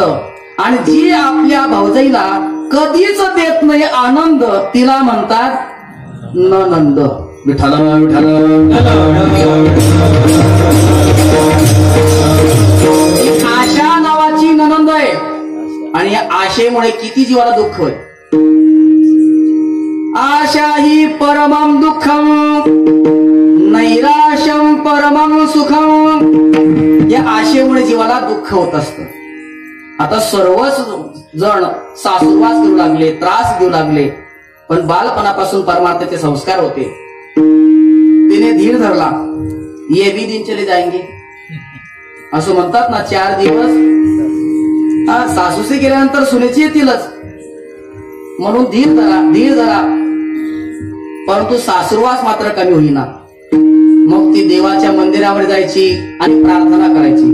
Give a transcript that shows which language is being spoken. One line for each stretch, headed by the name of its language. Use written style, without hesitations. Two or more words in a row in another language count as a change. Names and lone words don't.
Marathi: आणि जी आपल्या भाऊजाईला कधीच देत नाही आनंद तिला म्हणतात ननंद. विठ्ठल आशा नावाची ननंद आहे. आणि या आशेमुळे किती जीवाला दुःख होय.
Sanskrit: आशा ही परमं दुःखम नैराश्यम परमं सुखम.
Marathi: या आशेमुळे जीवाला दुःख होत असतं. आता सर्वच जण सासूरवास करू लागले, त्रास देऊ लागले. पण बालपणापासून परमार्थाचे संस्कार होते. तिने धीर धरला.
Hindi: ये भी दिन चले जाएंगे
Marathi: असं म्हणतात ना. 4 दिवस सासूसे गेल्यानंतर सुनेची येतीलच. म्हणून धीर धरा. परंतु सासूरवास मात्र कमी होईना. मग ती देवाच्या मंदिरावर जायची आणि प्रार्थना करायची.